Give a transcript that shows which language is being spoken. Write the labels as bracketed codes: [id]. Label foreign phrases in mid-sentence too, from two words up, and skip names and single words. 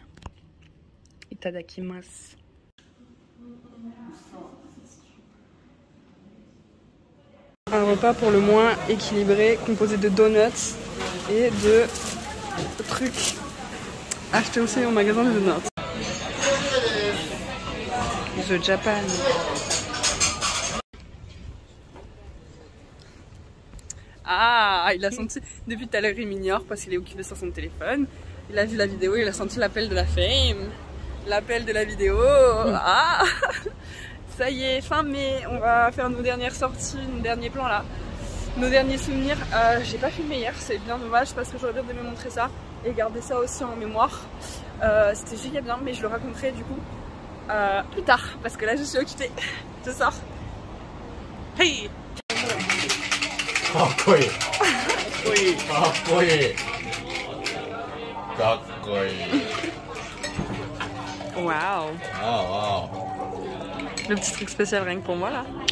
[ja] Itadakimasu. [fr] Un repas pour le moins équilibré, composé de donuts et de trucs achetés aussi au magasin de donuts. [en] The Japan. [fr] Ah, il a senti, depuis tout à l'heure il m'ignore parce qu'il est occupé sur son téléphone. Il a vu la vidéo, il a senti l'appel de la fame. L'appel de la vidéo. Ah, ça y est, fin mai, on va faire nos dernières sorties, nos derniers plans là. Nos derniers souvenirs. J'ai pas filmé hier, c'est bien dommage parce que j'aurais bien aimé montrer ça et garder ça aussi en mémoire. C'était giga bien, mais je le raconterai du coup plus tard parce que là je suis occupée. Je sors. Hey! [ja] かっこいい。かっこいい。かっこいい。かっこいい。 Waouh! Wow. [fr] Le petit truc spécial rien que pour moi là.